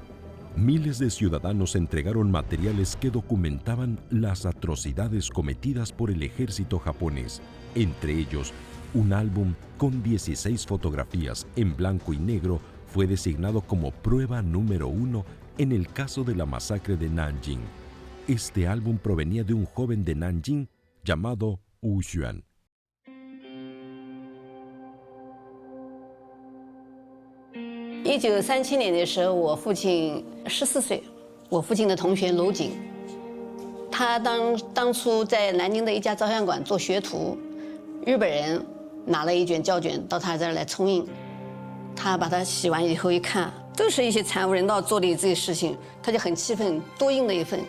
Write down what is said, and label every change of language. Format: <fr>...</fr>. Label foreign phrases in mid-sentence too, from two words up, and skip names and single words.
<es>Miles de ciudadanos entregaron materiales que documentaban las atrocidades cometidas por el ejército japonés, entre ellos un álbum con 16 fotografías en blanco y negro fue designado como prueba número 1 en el caso de la masacre de Nanjing. Este álbum provenía de un joven de Nanjing llamado Wu Xuan.</es> <zh>1937年的时候，我父亲14岁，我父亲的同学娄瑾，他当初在南京的一家照相馆做学徒，日本人拿了一卷胶卷到他这儿来冲印，他把它洗完以后一看，都是一些惨无人道做的这些事情，他就很气愤，多印了一份。</zh>